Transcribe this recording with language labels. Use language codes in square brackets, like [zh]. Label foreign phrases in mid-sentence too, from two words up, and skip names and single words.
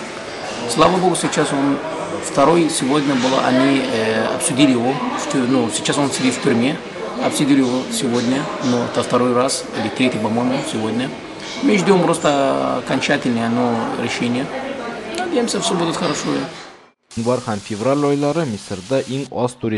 [ru] Слава Богу, сейчас он второй, сегодня было, они обсудили его, ну, сейчас он сидит в тюрьме, обсудили его сегодня, но это второй раз, или третий, по-моему, сегодня. Мы ждем просто окончательное решение. Надеемся, все будет хорошо. [tt] Январь һәм февраль айлары Мисырда иң аз турист